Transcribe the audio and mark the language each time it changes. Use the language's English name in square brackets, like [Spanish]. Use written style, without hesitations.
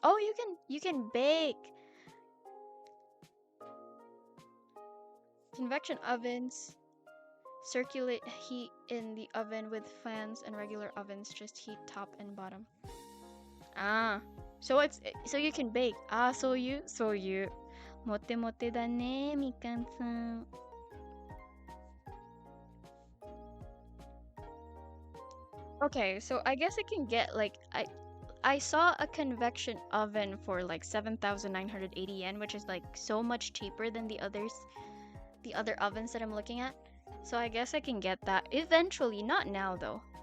[English] Oh, you can bake. Convection ovens circulate heat in the oven with fans, and regular ovens just heat top and bottom. Ah, so you can bake. Ah, so you. [Japanese] モテモテだね、みかんさん。 [English] Okay, so I guess I can get like I saw a convection oven for like 7,980 yen, which is like so much cheaper than the other ovens that I'm looking at. So I guess I can get that eventually, not now though.